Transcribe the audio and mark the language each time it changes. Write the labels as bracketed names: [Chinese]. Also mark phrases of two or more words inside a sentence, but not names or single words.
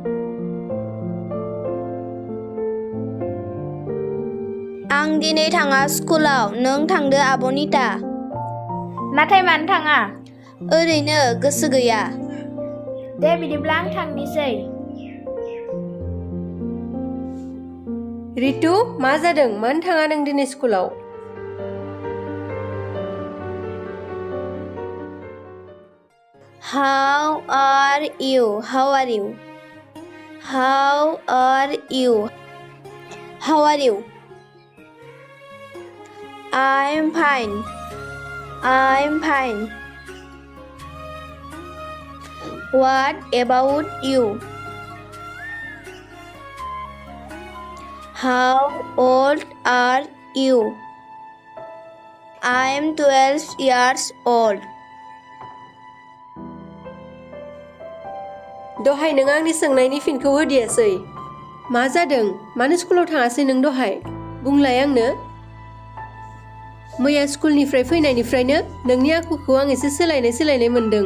[Bodo] आं दिनै थाङा स्कुलाव, नों थांदो आब' निता। नाथाय मानो थाङा? ओरैनो गोसो गैया। दे बिदिब्ला आं थांनिसै। रितु मा जादों? मानो थाङा नों दिनै स्कुलाव? [English] How are you? How are you? How are you? How are you? I'm fine. I'm fine. What about you? How old are you? I'm 12 years old. [Bodo] दहाय नों आंनि सोंनायनि फिनखौ होदियासै। मा जादों? मानो स्कुलाव थाङासै नों दहाय? बुंलाय आंनो। मैया स्कुलनिफ्राय फैनायनिफ्रायनो नोंनि आखुखौ आं एसे सोलायनाय मोनदों।